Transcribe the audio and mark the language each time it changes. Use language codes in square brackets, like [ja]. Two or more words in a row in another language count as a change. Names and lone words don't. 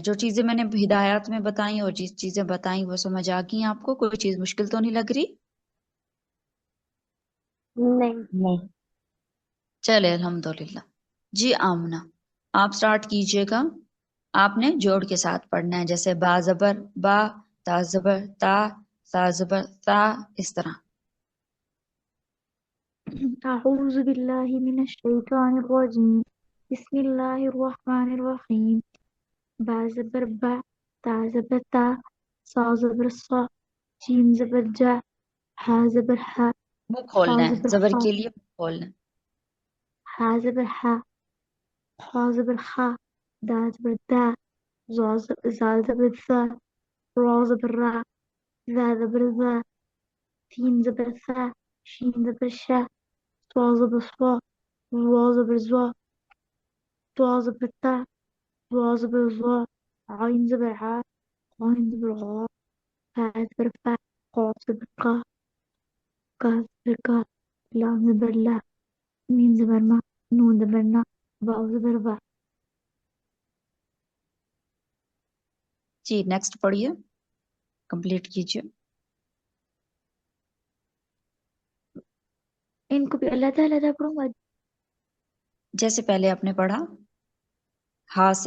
[ur] جو چیزیں میں نے ہدایات میں بتائیں اور جس چیزیں بتائیں وہ سمجھ آ گئی آپ کو؟ کوئی چیز مشکل تو نہیں لگ رہی؟ نہیں. نہیں. چلے الحمدللہ. جی آمنہ آپ سٹارٹ کیجئے گا. آپ نے جوڑ کے ساتھ پڑھنا ہے، جیسے با زبر با، تا زبر تا، سا زبر تا، اس طرح. [ar] أعوذ بالله من الشيطان الرجيم بسم الله الرحمن الرحيم [ur] با زبر با تا زبر تا صا زبر صا جيم زبر جا ها زبر ها منہ خا کھولنا ہے، زبر زبر خا کے لیے منہ کھولنا ہے. ها زبر ها خا زبر خا دا زبر دا زال زبر ذا را زبر را ذا زبر ذا ثين زبر ثا شين زبر شا صا زبر صا وا زبر زوا طا زبر تا ظا زبر ظا عين زبر ع عين زبر غا فا زبر فا قاف زبر قا كاف زبر كا لام زبر لا ميم زبر ما نون زبر نا واو زبر وا. جی نیکسٹ پڑھیے، کمپلیٹ کیجئے. ان کو بھی علیحدہ علیحدہ پڑھوں گا. جیسے پہلے آپ نے پڑھا ہا سے.